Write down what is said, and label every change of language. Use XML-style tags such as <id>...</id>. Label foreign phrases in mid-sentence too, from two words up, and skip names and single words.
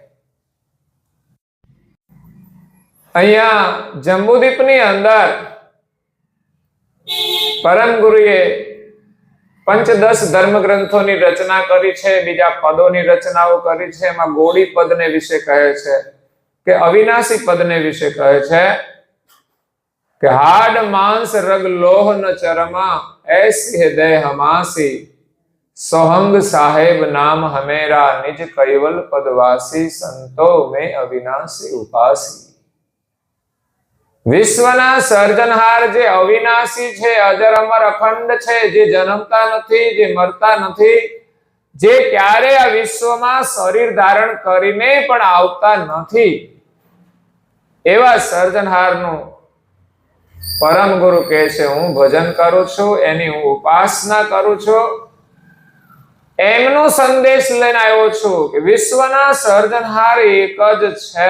<gu>અહીંયા જંબુદીપની અંદર પરમ ગુરુએ 5-10 ધર્મ ગ્રંથોની રચના કરી છે, બીજા પદોની રચનાઓ કરી છે. એમાં ગોળી પદને વિશે કહે છે કે અવિનાશી પદને વિશે કહે છે કે</gu> <hi>हाड़ मांस रग लोह न चरमा ऐसी है देह हमासी सोहंग साहेब नाम हमेरा निज कैवल पदवासी संतो में अविनाशी उपासी.</hi> <gu>વિશ્વના સર્જનહાર જે અવિનાશી છે, અજર અમર અખંડ છે, જે જન્મતા નથી, જે મરતા નથી, જે ક્યારે આ વિશ્વમાં શરીર ધારણ કરીને પણ આવતા નથી, એવા સર્જનહારનું પરમ ગુરુ કહે છે હું ભજન કરું છું, એની હું ઉપાસના કરું છું, એમનો સંદેશ લઈને આવ્યો છું કે વિશ્વના સર્જનહાર એક જ છે.</gu>